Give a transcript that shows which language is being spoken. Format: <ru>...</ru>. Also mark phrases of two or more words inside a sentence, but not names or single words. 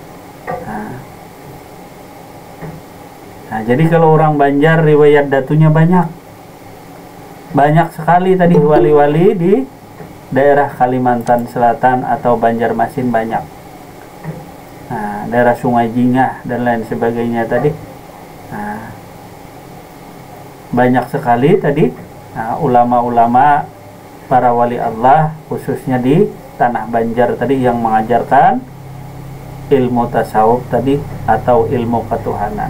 <id>Nah, jadi kalau orang Banjar riwayat datunya banyak sekali tadi, wali-wali di daerah Kalimantan Selatan atau Banjarmasin banyak. Nah, daerah Sungai Jingah dan lain sebagainya tadi, nah, banyak sekali tadi, nah, ulama-ulama, para wali Allah khususnya di tanah Banjar tadi yang mengajarkan ilmu tasawuf tadi atau ilmu ketuhanan.</id>